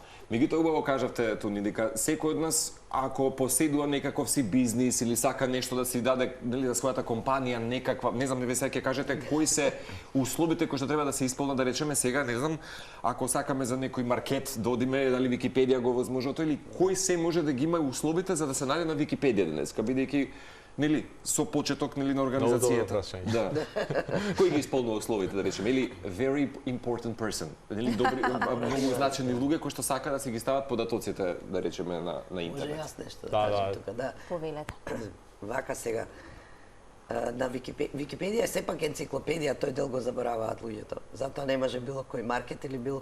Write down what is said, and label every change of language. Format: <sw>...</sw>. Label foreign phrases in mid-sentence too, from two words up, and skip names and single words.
<mk>Меѓутоа убаво кажавте, Тони, дека секој од нас ако поседува некаков си бизнис или сака нешто да си даде дали за својата компанија некаква, не знам, сега ќе кажете кои се условите кои што треба да се исполнат, да речеме сега, не знам, ако сакаме за некој маркет да одиме, дали Википедија го возможува или кои се може да ги има условите за да се најде на Википедија денеска, бидејќи нели со почеток нели на организацијата. Да. Кој ги исполнува условите, да речеме, или</mk> <en>very important person,</en> <mk>нели добри многу значени луѓе кои што сака да се ги стават податоците, да речеме на интернет. Може јас нешто да кажам тука, да. Повелете. Вака сега на Википедија е сепак енциклопедија, тој дел го забораваат луѓето. Затоа не може било кој маркет или било</mk>